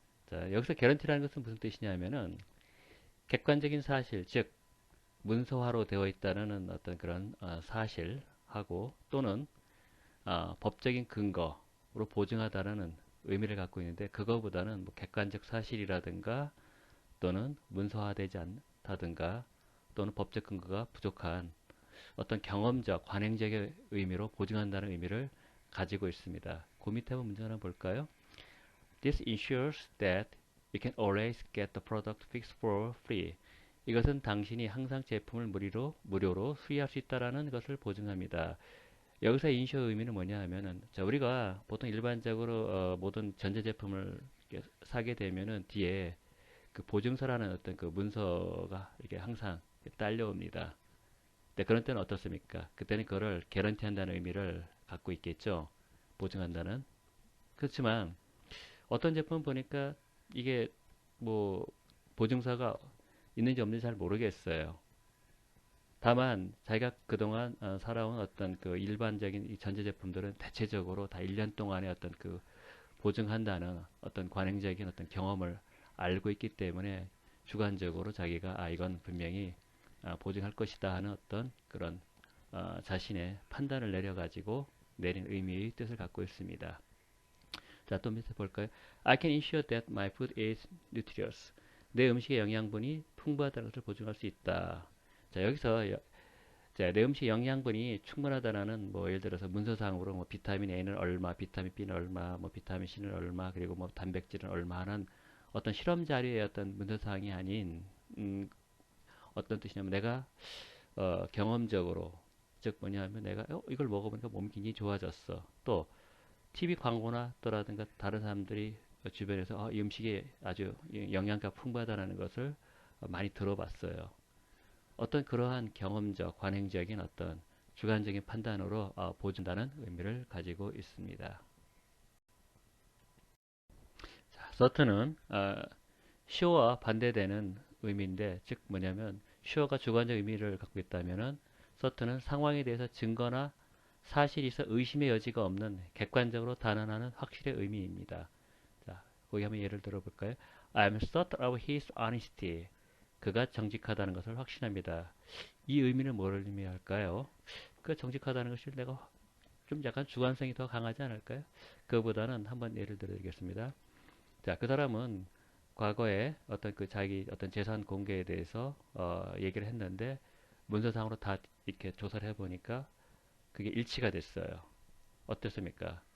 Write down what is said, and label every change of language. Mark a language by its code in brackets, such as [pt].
[ko] 자, 여기서 guarantee라는 것은 무슨 뜻이냐면은 객관적인 사실, 즉 문서화로 되어 있다는 어떤 그런 사실하고 또는 법적인 근거로 보증하다는 의미를 갖고 있는데 그거보다는 뭐 객관적 사실이라든가 또는 문서화되지 않다든가 또는 법적 근거가 부족한 어떤 경험적, 관행적의 의미로 보증한다는 의미를 가지고 있습니다. 그 밑에 한번 문제 하나 볼까요? [en] This ensures that you can always get the product fixed for free. [ko] 이것은 당신이 항상 제품을 무료로 수리할 수 있다는 것을 보증합니다. 여기서 인슈어 의미는 뭐냐 하면은 자, 우리가 보통 일반적으로 모든 전자제품을 사게 되면은 뒤에 그 보증서라는 어떤 그 문서가 이렇게 항상 딸려옵니다. 근데 그런 때는 어떻습니까? 그때는 그거를 개런티 한다는 의미를 갖고 있겠죠. 보증한다는. 그렇지만 어떤 제품 보니까 이게 뭐 보증서가 있는지 없는지 잘 모르겠어요. 다만 자기가 그동안 살아온 어떤 그 일반적인 이 전자제품들은 대체적으로 다 1년 동안의 어떤 그 보증한다는 어떤 관행적인 어떤 경험을 알고 있기 때문에 주관적으로 자기가 이건 분명히 보증할 것이다 하는 어떤 그런 자신의 판단을 내려가지고 내린 의미의 뜻을 갖고 있습니다. 자, 또 밑에 볼까요? [en] I can ensure that my food is nutritious. [ko] 내 음식의 영양분이 풍부하다는 것을 보증할 수 있다. 자, 여기서 자, 내 음식 영양분이 충분하다는 뭐 예를 들어서 문서상으로 뭐 비타민 A는 얼마, 비타민 B는 얼마, 뭐 비타민 C는 얼마, 그리고 뭐 단백질은 얼마 하는 어떤 실험 자료의 어떤 문서사항이 아닌 어떤 뜻이냐면 내가 경험적으로 즉 뭐냐면 내가 이걸 먹어보니까 몸이 굉장히 좋아졌어. 또 TV 광고나 또라든가 다른 사람들이 주변에서 이 음식이 아주 영양가 풍부하다는 것을 많이 들어봤어요. 어떤 그러한 경험적, 관행적인 어떤 주관적인 판단으로 보준다는 의미를 가지고 있습니다. 자, 서튼은 sure와 반대되는 의미인데, 즉 뭐냐면 sure가 주관적 의미를 갖고 있다면은 서튼은 상황에 대해서 증거나 사실이 있어 의심의 여지가 없는 객관적으로 단언하는 확실의 의미입니다. 자, 거기 한번 예를 들어볼까요? [en] I am certain of his honesty. [ko] 그가 정직하다는 것을 확신합니다. 이 의미는 뭘 의미할까요? 그 정직하다는 것이 내가 좀 약간 주관성이 더 강하지 않을까요? 그보다는 한번 예를 들어드리겠습니다. 자, 그 사람은 과거에 어떤 그 자기 어떤 재산 공개에 대해서 얘기를 했는데 문서상으로 다 이렇게 조사를 해보니까 그게 일치가 됐어요. 어땠습니까?